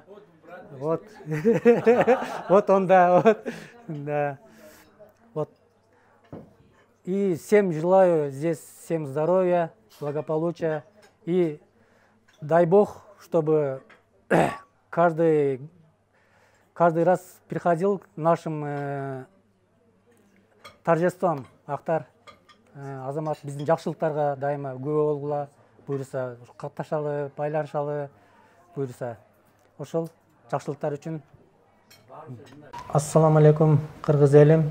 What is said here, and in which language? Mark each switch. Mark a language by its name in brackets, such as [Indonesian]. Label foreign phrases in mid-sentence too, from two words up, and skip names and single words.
[Russian] Вот, вот он, да, вот, да, вот. И всем желаю здесь всем здоровья, благополучия и дай Бог, чтобы каждый раз приходил к нашим торжествам. [Kyrgyz] Ахтар, Азамат, биздин жакшылыктарга дайыма күбө болгула, буюрса, катташалы, байланышалы, буюрса. Ошол жакшылыктар үчүн. [Arabic] السلام عليكم [Kyrgyz] кыргыз элим.